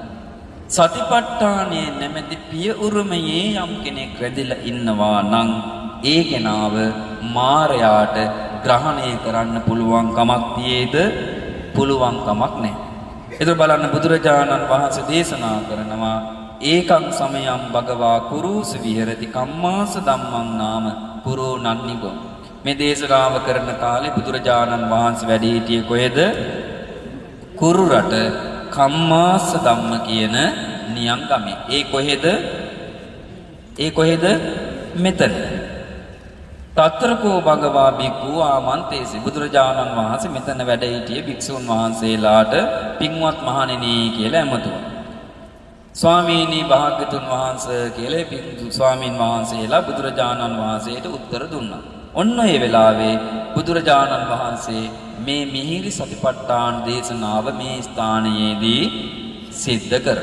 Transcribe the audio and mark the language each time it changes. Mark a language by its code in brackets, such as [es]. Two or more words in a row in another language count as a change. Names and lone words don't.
[si] සතිපට්ඨානයේ නැමැති පිය උරුමයේ යම් කෙනෙක් රැඳිලා ඉන්නවා නම් ඒ කෙනාව මාරයාට ග්‍රහණය කරන්න පුළුවන් කමක් තියේද? පුළුවන් කමක් නැහැ. ඒතර බලන්න බුදුරජාණන් වහන්සේ දේශනා කරනවා [pi] ඒකං සමයං භගවා කුරුස විහෙරති කම්මාස ධම්මං නාම කුරෝ නන්නිගෝ. [si] මේ දේශනාව කරන කාලේ බුදුරජාණන් වහන්සේ වැඩ සිටියේ කොහෙද? කුරු රට කම්මාස ධම්ම කියන නියම් ගමේ. ඒ කොහෙද? මෙතන. [pi] තත්‍රකෝ භගවා භික්ඛු ආමන්තේසි. [si] බුදුරජාණන් වහන්සේ මෙතන වැඩ සිටියේ භික්ෂුන් වහන්සේලාට පින්වත් මහණෙනි කියලා ඇමතුවා. ස්වාමීනි භාග්‍යතුන් වහන්සේ කියලා ස්වාමීන් වහන්සේලා බුදුරජාණන් වහන්සේට උත්තර දුන්නා. ඔන්න ඒ වෙලාවේ බුදුරජාණන් වහන්සේ මේ මිහිරි සතිපට්ඨාන දේශනාව මේ ස්ථානයේදී සිද්ධ කරා.